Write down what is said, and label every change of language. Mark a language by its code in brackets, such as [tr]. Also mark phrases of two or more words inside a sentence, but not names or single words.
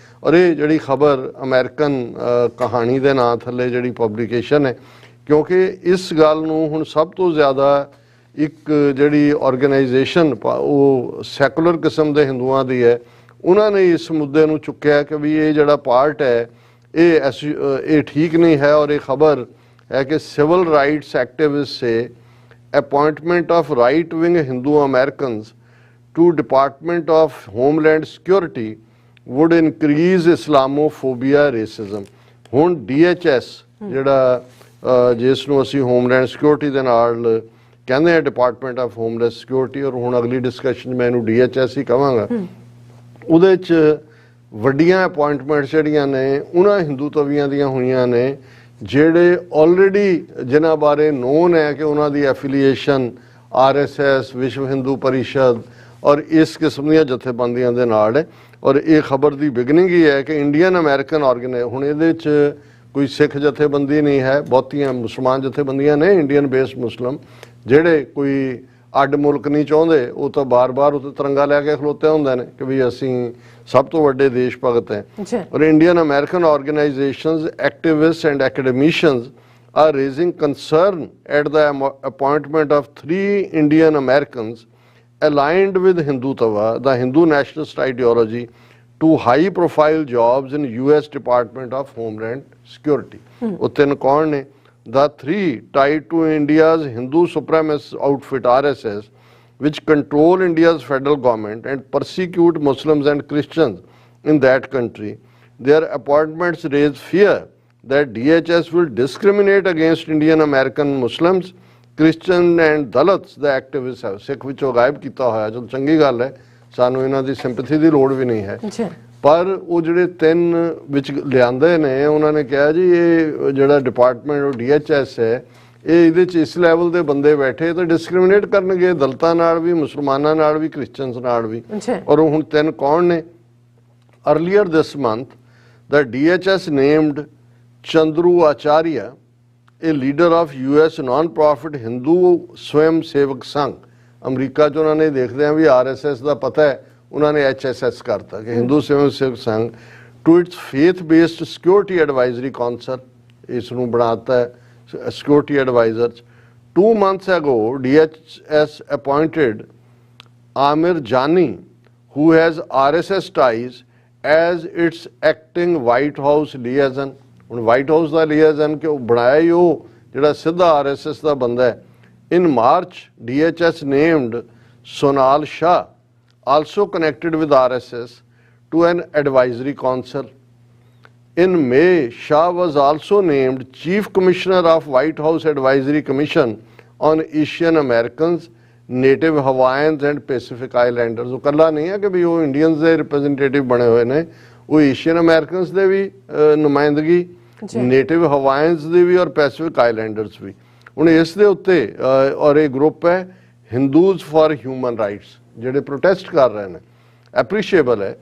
[pa] ਔਰ ਇਹ ਜਿਹੜੀ ਖਬਰ ਅਮਰੀਕਨ ਕਹਾਣੀ ਦੇ ਨਾਂ ਥੱਲੇ ਜਿਹੜੀ ਪਬਲੀਕੇਸ਼ਨ ਹੈ, ਕਿਉਂਕਿ ਇਸ ਗੱਲ ਨੂੰ ਹੁਣ ਸਭ ਤੋਂ ਜ਼ਿਆਦਾ ਇੱਕ ਜਿਹੜੀ ਆਰਗੇਨਾਈਜੇਸ਼ਨ ਉਹ ਸੈਕੂਲਰ ਕਿਸਮ ਦੇ ਹਿੰਦੂਆਂ ਦੀ ਹੈ, ਉਹਨਾਂ ਨੇ ਇਸ ਮੁੱਦੇ ਨੂੰ ਚੁੱਕਿਆ ਕਿ ਵੀ ਇਹ ਜਿਹੜਾ ਪਾਰਟ ਹੈ ਇਹ ਠੀਕ ਨਹੀਂ ਹੈ। ਔਰ ਇਹ ਖਬਰ ਹੈ ਕਿ [en] civil rights activist say appointment of right wing Hindu Americans to Department of Homeland Security would increase Islamophobia racism. [pa] ਹੁਣ DHS ਜਿਹੜਾ ਜਿਸ ਨੂੰ ਅਸੀਂ ਹੋਮਲੈਂਡ ਸਿਕਿਓਰਿਟੀ ਦੇ ਨਾਲ ਕਹਿੰਦੇ ਹੈਂ ਡਿਪਾਰਟਮੈਂਟ ਆਫ ਹੋਮਲੈਂਡ ਸਿਕਿਓਰਿਟੀ, ਔਰ ਹੁਣ ਅਗਲੀ ਡਿਸਕਸ਼ਨ ਮੈਂ ਇਹਨੂੰ DHS ਹੀ ਕਹਾਂਗਾ, ਉਹਦੇ ਚ ਵੱਡੀਆਂ ਅਪੌਇੰਟਮੈਂਟਸ ਜਿਹੜੀਆਂ ਨੇ ਉਨ੍ਹਾਂ ਹਿੰਦੂ ਤਵੀਆਂ ਦੀਆਂ ਹੋਈਆਂ ਨੇ ਜਿਹੜੇ ਆਲਰੇਡੀ ਜਿਨ੍ਹਾਂ ਬਾਰੇ ਨੋਨ ਹੈ ਕਿ ਉਹਨਾਂ ਦੀ ਐਫੀਲੀਏਸ਼ਨ RSS, ਵਿਸ਼ਵ ਹਿੰਦੂ ਪਰਿਸ਼ਦ ਔਰ ਇਸ ਕਿਸਮ ਦੀਆਂ ਜਥੇਬੰਦੀਆਂ ਦੇ ਨਾਲ ਹੈ। ਔਰ ਇਹ ਖਬਰ ਦੀ ਬਿਗਨਿੰਗ ਹੀ ਹੈ ਕਿ [en] Indian American [pa] ਹੁਣ ਇਹਦੇ 'ਚ ਕੋਈ ਸਿੱਖ ਜਥੇਬੰਦੀ ਨਹੀਂ ਹੈ, ਬਹੁਤੀਆਂ ਮੁਸਲਮਾਨ ਜਥੇਬੰਦੀਆਂ ਨੇ, [en] Indian based Muslim, [pa] ਜਿਹੜੇ ਕੋਈ ਅੱਡ ਮੁਲਕ ਨਹੀਂ ਚਾਹੁੰਦੇ, ਉਹ ਤਾਂ ਬਾਰ-ਬਾਰ ਉੱਤੇ ਤਿਰੰਗਾ ਲੈ ਕੇ ਖਲੋਤੇ ਹੁੰਦੇ ਨੇ ਕਿ ਵੀ ਅਸੀਂ ਸਭ ਤੋਂ ਵੱਡੇ ਦੇਸ਼ ਭਗਤ ਹੈ। [en] ਔਰ Indian American organisations, activist and academicians are raising concern at the appointment of 3 Indian Americans aligned with Hindutva, the Hindu nationalist ideology, to high profile jobs in US Department of Homeland Security. [pa] ਉਹ ਤਿੰਨ ਕੌਣ ਨੇ? [en] The 3 tied to India's Hindu supremacist outfit RSS, which control India's federal government and persecute Muslims and Christians in that country. Their appointments raise fear that DHS will discriminate against Indian American Muslims, Christian and Dalits, the activists have. [pa] ਸਿੱਖ ਵਿੱਚੋਂ ਗਾਇਬ ਕੀਤਾ ਹੋਇਆ, ਚਲੋ ਚੰਗੀ ਗੱਲ ਹੈ, ਸਾਨੂੰ ਇਹਨਾਂ ਦੀ ਸਿੰਪੈਥੀ ਦੀ ਲੋੜ ਵੀ ਨਹੀਂ ਹੈ। ਪਰ ਉਹ ਜਿਹੜੇ 3 ਵਿੱਚ ਲਿਆਂਦੇ ਨੇ, ਉਹਨਾਂ ਨੇ ਕਿਹਾ ਜੀ ਇਹ ਜਿਹੜਾ ਡਿਪਾਰਟਮੈਂਟ ਉਹ DHS ਹੈ, ਇਹ ਇਹਦੇ 'ਚ ਇਸ ਲੈਵਲ ਦੇ ਬੰਦੇ ਬੈਠੇ ਤਾਂ ਡਿਸਕ੍ਰਿਮੀਨੇਟ ਕਰਨਗੇ ਦਲਿਤਾਂ ਨਾਲ ਵੀ, ਮੁਸਲਮਾਨਾਂ ਨਾਲ ਵੀ, ਕ੍ਰਿਸਚਨਸ ਨਾਲ ਵੀ। ਔਰ ਉਹ ਹੁਣ 3 ਕੌਣ ਨੇ? [en] Earlier this month, the DHS named Chandru Acharya, a leader of US non-profit Hindu Swayam Sevak Sangh. [pa] ਅਮਰੀਕਾ 'ਚ ਉਹਨਾਂ ਨੇ ਦੇਖਦੇ ਆ ਵੀ RSS ਦਾ ਪਤਾ ਹੈ, ਉਹਨਾਂ ਨੇ HSS ਕਰਤਾ ਕਿ ਹਿੰਦੂ ਸਵੈਮ ਸੇਵਕ ਸੰਘ, [en] to its faith based security advisory council, [pa] ਇਸ ਨੂੰ ਬਣਾਤਾ [en] security adviser. 2 months ago, DHS appointed Amir Jani, who has RSS ties, as its acting White House liaison. [pa] ਹੁਣ White House ਦਾ liaison ਕਿਉਂ ਬਣਾਇਆ ਹੀ ਉਹ ਜਿਹੜਾ ਸਿੱਧਾ RSS ਦਾ ਬੰਦਾ ਹੈ। [en] In March, DHS named Sonal Shah, also connected with RSS, to an advisory council. In May, Shah was also named Chief Commissioner of White House Advisory Commission on Asian Americans, Native Hawaiians and Pacific Islanders. [pa] ਉਹ ਕੱਲਾ ਨਹੀਂ ਹੈ ਕਿ ਵੀ ਉਹ ਇੰਡੀਅਨਸ ਦੇ ਰਿਪਰੈਜ਼ੈਂਟੇਟਿਵ ਬਣੇ ਹੋਏ ਨੇ, ਉਹ [en] Asian Americans [pa] ਦੇ ਵੀ ਨੁਮਾਇੰਦਗੀ, [en] Native Hawaiians [pa] ਦੀ ਵੀ ਔਰ [en] Pacific Islanders [pa] ਵੀ। ਹੁਣ ਇਸ ਦੇ ਉੱਤੇ ਔਰ ਇਹ ਗਰੁੱਪ ਹੈ ਹਿੰਦੂਜ਼ ਫॉर ਹਿਊਮਨ ਰਾਈਟਸ, ਜਿਹੜੇ ਪ੍ਰੋਟੈਸਟ ਕਰ ਰਹੇ ਨੇ, ਐਪਰੀਸ਼ੀਏਬਲ ਹੈ।